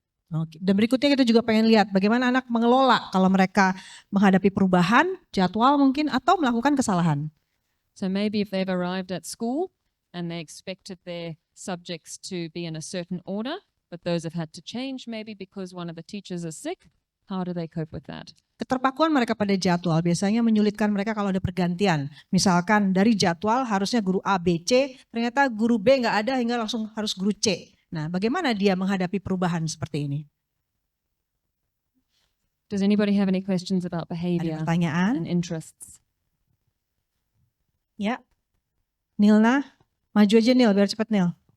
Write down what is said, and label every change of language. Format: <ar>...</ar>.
<id>Oke. Dan berikutnya kita juga pengen lihat bagaimana anak mengelola kalau mereka menghadapi perubahan, jadwal mungkin atau melakukan kesalahan.</id> <en>So maybe if they've arrived at school and they expected their subjects to be in a certain order, but those have had to change maybe because one of the teachers is sick, how do they cope with that?</en> <id>Keterpakuan mereka pada jadwal biasanya menyulitkan mereka kalau ada pergantian. Misalkan dari jadwal harusnya guru A, B, C, ternyata guru B nggak ada hingga langsung harus guru C. Nah, bagaimana dia menghadapi perubahan seperti ini?</id> <en>Does anybody have any questions about</en> <id>Ada</id> <en>behavior</en> <id>pertanyaan?</id> <en>and interests?</en> <id>Ya, Nilna, maju aja Nil, biar cepet Nil.</id>